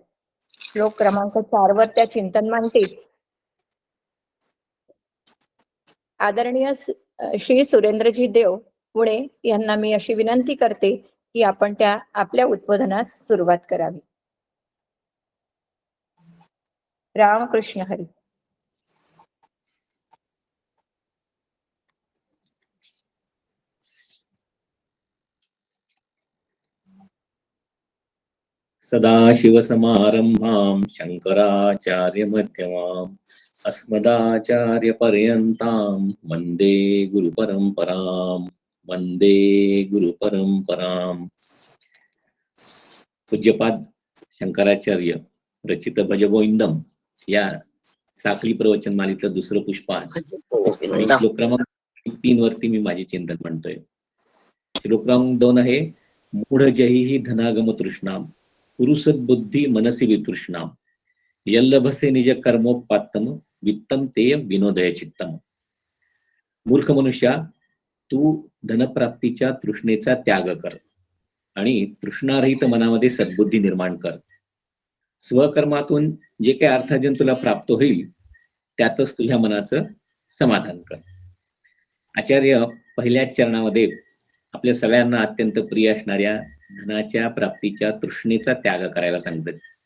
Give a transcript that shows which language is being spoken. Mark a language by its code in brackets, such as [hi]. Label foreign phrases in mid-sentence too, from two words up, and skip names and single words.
[mr] श्लोक क्रमांक 4 वर त्या चिंतन मांडतील. आदरणीय श्री सुरेंद्रजी देव पुणे यांना मी अशी विनंती करते की आपण आपल्या उद्बोधनास सुरुवात करावी. रामकृष्ण हरी. [sa] सदाशिवसमारंभां शंकराचार्यमध्यमाम् अस्मदाचार्यपर्यन्तां वन्दे गुरुपरम्पराम्. वंदे गुरु परंपराम. [mr] पूज्यपाद शंकराचार्य रचित भजगोविंदम या साखळी प्रवचन मालिकेतलं दुसरं पुष्प आहे आणि श्लोक क्रमांक 3 वरती मी माझे चिंतन म्हणतोय. श्लोक क्रमांक 2 आहे, [sa] मूढ जही धनागम तृष्णाम पुरुषद्बुद्धी मनसी वितृष्णाम यल्लभसे निज कर्मोपात्तम वित्तम ते विनोदय चित्तम. [mr] मूर्ख मनुष्या, तू धनप्राप्तीच्या तृष्णेचा त्याग कर आणि तृष्णारहित मनामध्ये सद्बुद्धी निर्माण कर. स्वकर्मातून जे काही अर्थार्जन तुला प्राप्त होईल त्यातच तुझ्या मनाचं समाधान कर. आचार्य पहिल्याच चरणामध्ये आपल्या सगळ्यांना अत्यंत प्रिय असणाऱ्या धनाच्या प्राप्तीच्या तृष्णेचा त्याग करायला सांगतात.